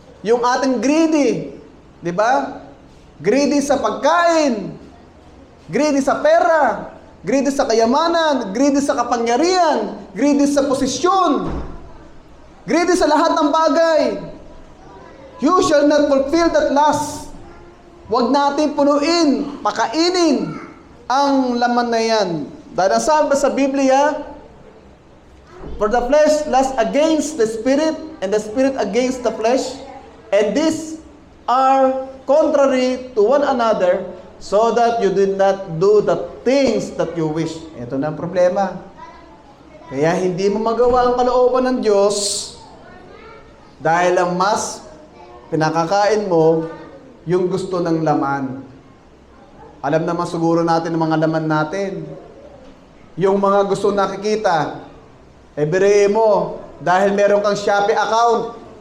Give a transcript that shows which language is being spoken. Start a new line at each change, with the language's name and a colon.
Filipino: Yung ating greedy, di ba? Greedy sa pagkain, greedy sa pera, greedy sa kayamanan, greedy sa kapangyarihan, greedy sa posisyon, greedy sa lahat ng bagay.
English: You shall not fulfill that lust.
Filipino: Huwag natin punuin, pakainin ang laman na yan. Dahil ang sabi sa Biblia,
English: for the flesh lusts against the spirit, and the spirit against the flesh. And these are contrary to one another, so that you did not do the things that you wish.
Filipino: Ito na ang problema. Kaya hindi mo magawa ang kalooban ng Diyos dahil ang mas pinakakain mo yung gusto ng laman. Alam naman siguro natin ang mga laman natin. Yung mga gusto nakikita, biriin mo dahil meron kang Shopee account.